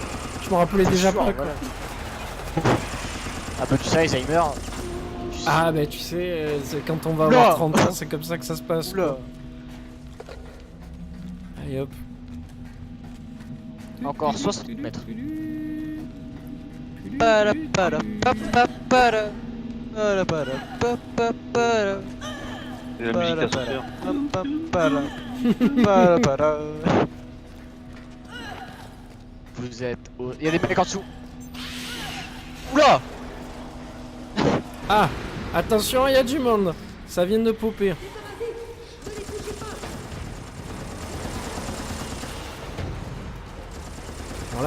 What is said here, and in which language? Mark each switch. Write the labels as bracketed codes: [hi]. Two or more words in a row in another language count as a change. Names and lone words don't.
[fr] Je me rappelais déjà pas quoi. Voilà. Ah bah tu sais Alzheimer. Ah bah tu sais, c'est quand on va Oula. avoir 30 ans c'est comme ça que ça se passe. Oula. Quoi. Allez hop. Encore 60 mètres. Para, para, pa, pa, para. Para, para, pa, pa, para. Et la musique ascenseur. Vous êtes au... Il y a des mecs en dessous. Oula. Ah, attention, il y a du monde. Ça vient de popper. Alors là,